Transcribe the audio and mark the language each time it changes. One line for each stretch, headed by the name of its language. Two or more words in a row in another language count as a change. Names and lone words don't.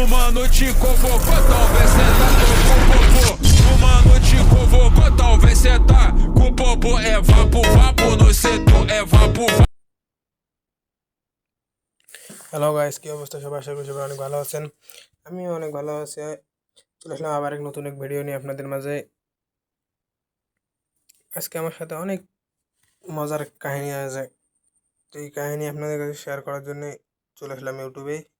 Portuguese: mano te convocou, talvez cê tá com popô. O mano te convocou, talvez cê tá com popô. É vapo, vapo no setor, é vapo, vapo.
English: hello guys,
Bangla: কি অবস্থা সবার? আশা করি সবাই অনেক ভালো আছেন। আমিও অনেক ভালো আছি। চলে আসলাম আবার এক নতুন এক ভিডিও নিয়ে আপনাদের মাঝে। আজকে আমার সাথে অনেক মজার কাহিনী আছে, তো এই কাহিনী আপনাদের কাছে শেয়ার করার জন্য চলে আসলাম ইউটিউবে।